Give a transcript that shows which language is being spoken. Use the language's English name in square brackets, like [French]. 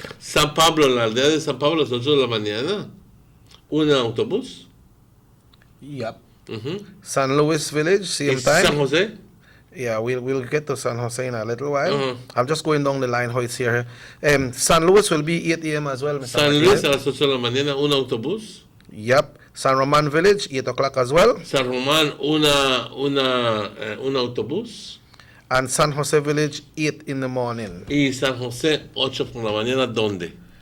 [Spanish] San Pablo, la aldea de San Pablo, a las 8 de la mañana. Un autobús. Yep. [English] San Luis Village, same time. San Jose? Yeah, we'll get to San Jose in a little while. I'm just going down the line how it's here. San Luis will be 8 a.m. as well, Mr. [Spanish] San Luis a las 8 de la mañana, un autobús. Yep. [English] San Roman Village, 8 o'clock as well. [Spanish] San Román, un autobús. [English] And San Jose Village, 8 in the morning. [Spanish] Y San Jose, 8 por la mañana, ¿dónde?